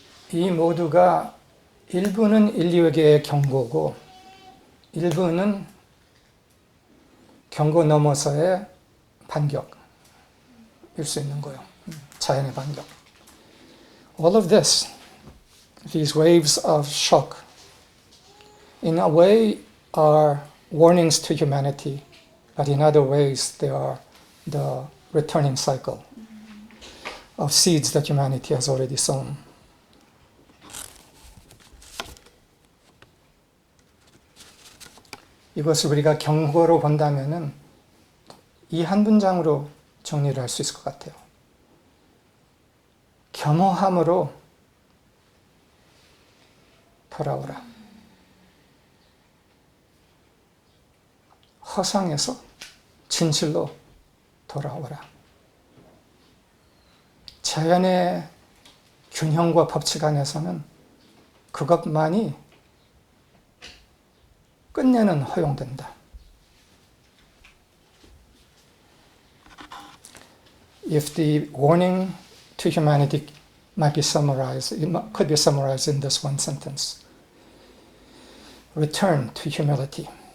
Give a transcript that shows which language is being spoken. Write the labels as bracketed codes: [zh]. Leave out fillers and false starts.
[ko] 이 모두가 일부는 인류에게의 경고고 일부는 경고 넘어서의 반격일 수 있는 거예요. 자연의 반격. [en] All of this, these waves of shock, in a way are warnings to humanity, but in other ways they are the returning cycle of seeds that humanity has already sown. [ko] 이것을 우리가 경고로 본다면은 이 한 문장으로 정리를 할 수 있을 것 같아요. 겸허함으로 돌아오라. 허상에서 진실로 돌아오라. 자연의 균형과 법칙 안에서는 그것만이 끝내는 허용된다. [en] If the warning to humanity might be summarized, could be summarized in this one sentence. Return to humility.